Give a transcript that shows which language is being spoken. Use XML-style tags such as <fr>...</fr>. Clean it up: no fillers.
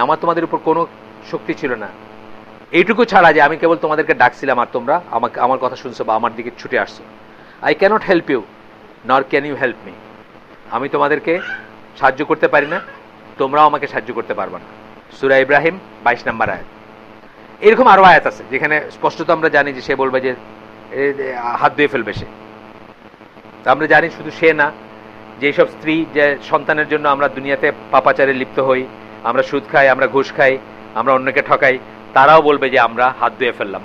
<bn>আমার তোমাদের উপর কোনো শক্তি ছিল না, এইটুকু ছাড়া যে আমি কেবল তোমাদেরকে ডাকছিলাম আর তোমরা আমার কথা শুনছো বা আমার দিকে ছুটে আসছো।</bn> <en>I cannot help you nor can you help me.</en> <bn>আমি তোমাদেরকে সাহায্য করতে পারি না, তোমরাও আমাকে সাহায্য করতে পারবে না। সূরা ইব্রাহিম 22 নম্বর আয়াত। এরকম আরো আয়াত আছে যেখানে স্পষ্টত আমরা জানি যে সে বলবে যে হাত ধুয়ে ফেলবে সে। আমরা জানি শুধু সে না, যেসব স্ত্রী যে সন্তানের জন্য আমরা দুনিয়াতে পাপাচারে লিপ্ত হই, আমরা সুদ খাই, আমরা ঘুষ খাই, আমরা অন্যকে ঠকাই, তারাও বলবে যে আমরা হাত ধুয়ে ফেললাম।</bn>